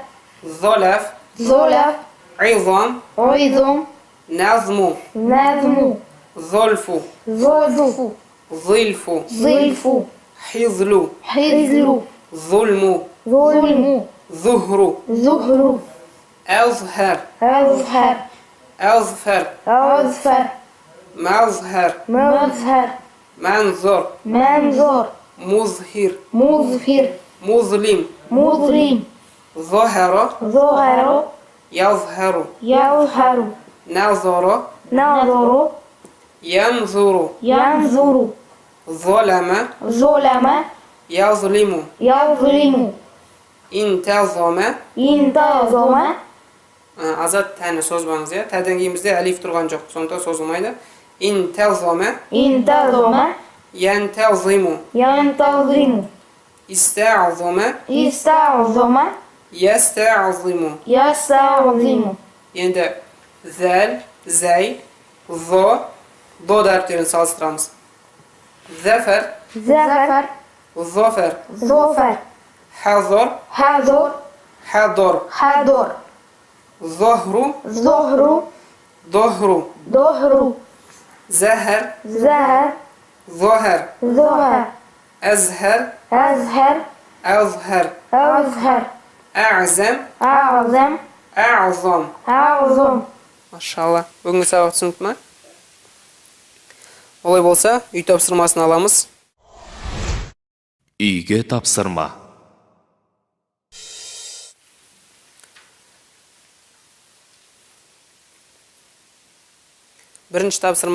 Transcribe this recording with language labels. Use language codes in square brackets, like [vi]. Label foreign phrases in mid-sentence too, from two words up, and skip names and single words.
[ar] золев, Золев. عظام, Ойзом. назму, Назму. зольфу, Зольфу. зыльфу, Зыльфу. хизлу, Хизлу. зульму, Зульму. зухру, Зухру. أزهر أزهر. أظفر أزفر. مظهر مظهر. منظر منظر. مظهر مظهر. مظلم مظلم. ظهر ظهر. يظهر يظهر. نظر نظر. ينظر ينظر. ظلم ظلم. يظلم يظلم. انتظم انتظم. [kk] азат тәні созбаңыз, иә. Тәден кейін бізде әлиф тұрған жоқ, сондықтан созылмайды. [ar] интазама انتظم. янтазиму ينتظم. истаъзама استعظم. ястаъзиму. يستعظم. [kk] Енді зәл, зәй, зо, до әріптерін салыстырамыз. [ar] Зәфәр, زفر. зофәр, ظفر. хазор, حضر. хадор, حضر. зохру, ظهر. дохру, ظهر. зәһәр, زهر. зохәр, ظهر. әзһәр, أزهر. әзһәр, أزهر. әъзәм, أعظم. әъзам. أعظم. [kk] Машалла. Бүгінгі сабақ түсінікті ме? Олай болса, үй тапсырмасын аламыз. Үйге тапсырма. Бірінші тапсырма.